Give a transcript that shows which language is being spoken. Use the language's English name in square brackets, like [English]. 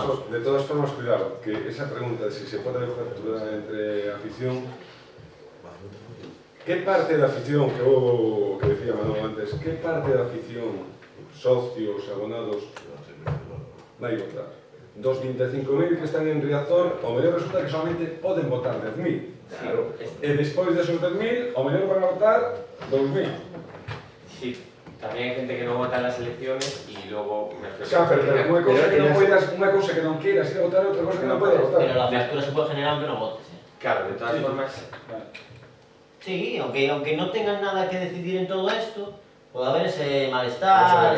[Spanish] De todas formas, cuidado, que esa pregunta de si se puede fracturar entre afición, ¿qué parte de la afición, que decía Manuel antes, qué parte de la afición, socios, abonados, [Galician] vai votar? Dos 25.000 que están en Riazor, o mellor resulta que solamente poden votar 10.000. Claro. E despois desos 10.000, o mellor van a votar 2.000. [Spanish] Sí, también hay gente que no vota en las elecciones y luego... [Galician] Xa, pero unha cousa que non poidas, unha cousa que non queiras ir a votar, outra cousa que non podes votar. [Spanish] Pero la fractura se puede generar aunque no votes. Claro, de todas formas... Sí, aunque no tengan nada que decidir en todo esto, puede haber ese malestar.